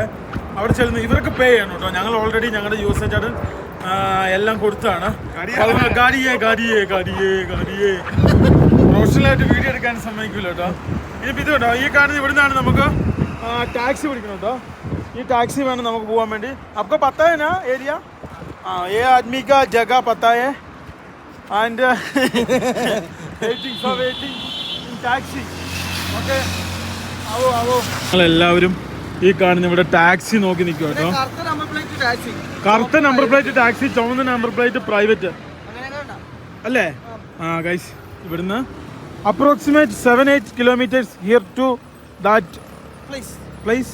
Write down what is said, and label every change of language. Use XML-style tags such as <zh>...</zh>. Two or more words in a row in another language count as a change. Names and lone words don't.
<ml>അവിടെ ചെല്ലുന്നു. ഇവർക്ക് പേ ചെയ്യണം കേട്ടോ. ഞങ്ങൾ ഓൾറെഡി ഞങ്ങളുടെ യൂസേജ് ആയിട്ട് എല്ലാം കൊടുത്താണ്. പ്രൊഫഷണലായിട്ട് വീഡിയോ എടുക്കാൻ സമ്മതിക്കില്ല കേട്ടോ. ഇനിയിപ്പോൾ ഇത് കേട്ടോ, ഈ കാണുന്ന ഇവിടുന്നാണ് നമുക്ക് ടാക്സി പിടിക്കണം കേട്ടോ. ഈ ടാക്സി വേണം നമുക്ക് പോകാൻ വേണ്ടി.</ml> <hi>आपको पता है ना एरिया? ये आदमी का जगह पता है</hi> <en>and waiting in taxi.</en> <hi>Okay, आओ.</hi> <ml>എല്ലാവരും ഈ കാണുന്ന ഇവിടെ ടാക്സി നോക്കി നിൽക്കും കേട്ടോ. കറുത്ത നമ്പർ പ്ലേറ്റ് ടാക്സി, ചുവന്ന നമ്പർ പ്ലേറ്റ് പ്രൈവറ്റ് അല്ലേ.</ml> <en>ഗൈസ് ഇവിടുന്ന് approximate 7-8 kilometers here to that place.</en>